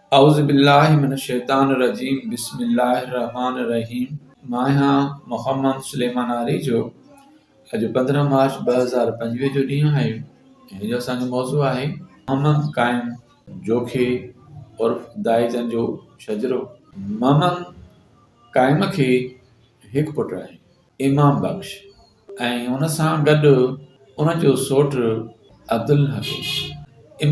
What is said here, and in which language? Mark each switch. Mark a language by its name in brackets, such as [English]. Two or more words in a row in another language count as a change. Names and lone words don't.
[Arabic] أعوذ بالله من الشيطان الرجيم بسم الله الرحمن الرحيم. [Sindhi] मां आहियां मोहम्मद सुलेमान आरी जो। अॼु 15 मार्च 2025 जो ॾींहुं आहे। हिन जो असांजो मौज़ू आहे मोहम्मद क़ाइम जोखे उर्फ़ दाइजन जो शजरो। मोहम्मद क़ाइम खे हिकु पुटु आहे, इमाम बख़्श, ऐं उन सां गॾु उन जो सोटु अब्दुल हकीम।